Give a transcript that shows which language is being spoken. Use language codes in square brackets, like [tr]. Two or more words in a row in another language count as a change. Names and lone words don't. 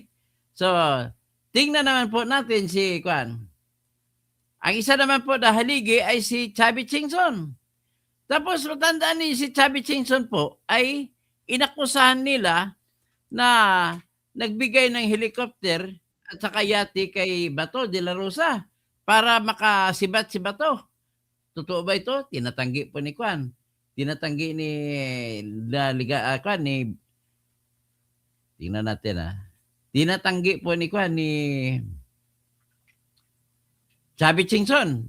[tl] So, tingnan naman po natin si Kwan. Ang isa naman po na haligi ay si Chubby Chingson. Tapos matandaan niyo si Chubby Chingson po ay inakusahan nila na nagbigay ng helicopter at saka yate kay Bato de la Rosa para makasibat si Bato. Totoo ba ito? Tinatanggi po ni Kwan. Tinatanggi ni tingnan natin Tinatanggi po ni Kwan ni Chubby Chingson.